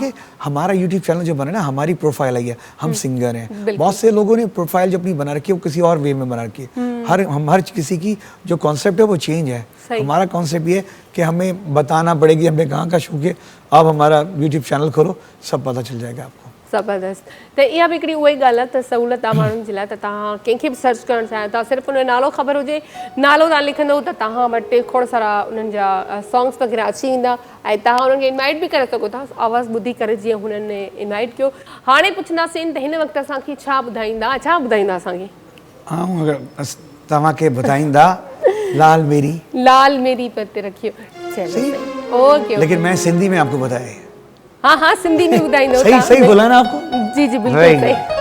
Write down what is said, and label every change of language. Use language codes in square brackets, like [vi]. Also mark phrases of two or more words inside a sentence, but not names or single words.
[ur] دیکھیے، ہمارا یوٹیوب چینل جو بنا نا، ہماری پروفائل آئی ہے، ہم سنگر ہیں. बिल्कुल। بہت سے لوگوں نے پروفائل جو اپنی بنا رکھی ہے وہ کسی اور وے میں بنا رکھی ہے. ہر کسی کی جو کانسیپٹ ہے وہ چینج ہے. सही। ہمارا کانسیپٹ یہ ہے کہ ہمیں بتانا پڑے گی ہم نے کہاں کا شوٹ ہے، آپ ہمارا یوٹیوب چینل کھولو، سب پتہ چل جائے گا آپ کو. ज़बरदस्त। [sd] त इहा बि हिकिड़ी उहा ई ॻाल्हि आहे त सहूलियत आहे माण्हुनि जे लाइ, त तव्हां कंहिंखे बि सर्च करणु चाहियो था, सिर्फ़ु उनजो नालो ख़बर हुजे, नालो तव्हां लिखंदव त तव्हां वटि खोड़ सारा उन्हनि जा सॉन्ग्स वग़ैरह अची वेंदा ऐं तव्हां उन्हनि खे इनवाइट बि करे सघो था, आवाज़ु ॿुधी करे जीअं हुननि इनवाइट कयो। हाणे पुछंदासीं त हिन वक़्तु असांखे छा ॿुधाईंदा असांखे? हाँ, अगर तव्हांखे ॿुधाईंदा लाल मेरी, लाल मेरी पर ते रखियो। चलो सही। सही। ओके। [ur] لیکن میں سندھی میں آپ کو بتائے. ہاں ہاں, [sd] सिंधी में ॿुधाईंदो सही तव्हां। [ur] صحیح بولا نا آپ کو? [sd] जी जी, बिल्कुलु Very सही।